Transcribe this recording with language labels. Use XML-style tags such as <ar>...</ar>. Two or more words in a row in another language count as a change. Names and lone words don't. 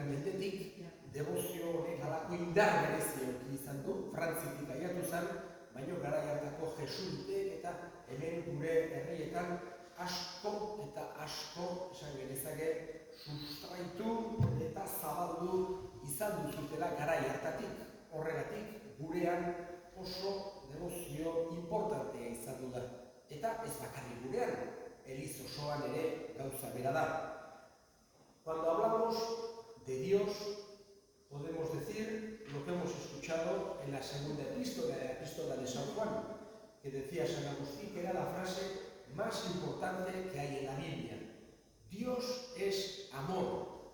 <eu>mendetik, debozio honek halako indar berezia izan du, Frantzitik aiatu zen, baina garai hartako jesuitek eta hemen gure herrietan asko eta asko, esan genezake, sustraitu eta zabaldu izan duzutela garai hartatik. Horregatik, gurean oso debozio importantea izan du da. Eta ez bakarrik gurean, eliz osoan ere gauza bera da.</eu> <es>Cuando hablamos de Dios, podemos decir lo que hemos escuchado en la segunda epístola, la epístola de San Juan, que decía San Agustín que era la frase más importante que hay en la Biblia. Dios es amor.</es>